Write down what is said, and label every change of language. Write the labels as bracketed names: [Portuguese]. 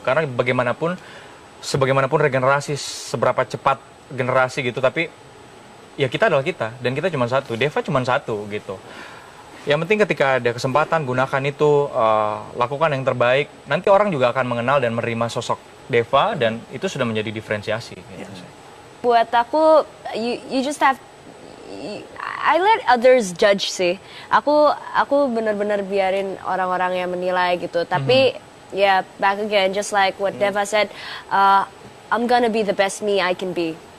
[Indonesian] Karena sebagaimanapun regenerasi, seberapa cepat generasi gitu, tapi ya kita adalah kita dan kita cuma satu, Deva cuma satu, gitu. Yang penting ketika ada kesempatan, gunakan itu, lakukan yang terbaik. Nanti orang juga akan mengenal dan menerima sosok Deva, dan itu sudah menjadi diferensiasi. Gitu. Buat aku, [English] you just have, I let others judge sih. [Indonesian] Aku benar-benar biarin orang-orang yang menilai gitu. Tapi ya [English] back again, just like what Deva said, I'm gonna be the best me I can be.